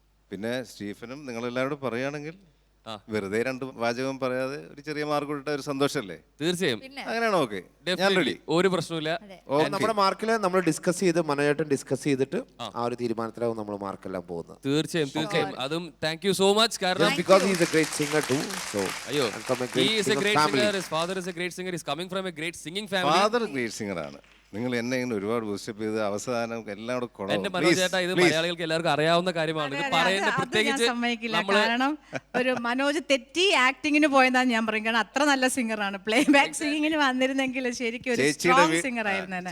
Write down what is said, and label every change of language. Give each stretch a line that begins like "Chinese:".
Malayalam: പിന്നെ സ്റ്റീഫനും നിങ്ങളെല്ലാവരോടും പറയുകയാണെങ്കിൽ വെറുതെ 2 വാചകം പറയാതെ ഒരു ചെറിയ മാർക്ക് കൊടുത്ത ഒരു സന്തോഷമല്ലേ? തീർച്ചയായും. അങ്ങനെയാണോ? ഓക്കെ, ഞാൻ റെഡി. ഒരു പ്രശ്നമില്ല. നമ്മുടെ മാർക്കില് നമ്മൾ ഡിസ്കസ് ചെയ്ത് മനോജേട്ടൻ ഡിസ്കസ് ചെയ്തിട്ട് ആ ഒരു തീരുമാനത്തിലാവും നമ്മൾ മാർക്കെല്ലാം പോകുന്നത്. തീർച്ചയായും. അതും
English: Thank you so much.
Malayalam: കാരണം
English: because he is a great singer too. So he is a great singer. His father is a great singer. He is coming from a great singing family.
Malayalam: Father great singer ആണ്. നിങ്ങൾ എന്നെ ഇങ്ങനെ ഒരുപാട് boost up ചെയ്ത് അവസാനം എല്ലാം കൂടെ എന്റെ മനോജേട്ടാ, ഇത് മലയാളികൾക്ക് എല്ലാവർക്കും അറിയാവുന്ന കാര്യമാണ്. ഇത് പറയുന്നത് പ്രത്യേകിച്ച് കാരണം ഒരു മനോജ് തെറ്റി ആക്ടിങ്ങിന് പോയതാണ് ഞാൻ പറയും. കാരണം അത്ര നല്ല സിംഗറാണ്. പ്ലേ ബാക്ക് സിംഗിങ്ങിന് വന്നിരുന്നെങ്കിൽ ശരിക്കും ഒരു സ്ട്രോങ് സിംഗർ ആയിരുന്നു.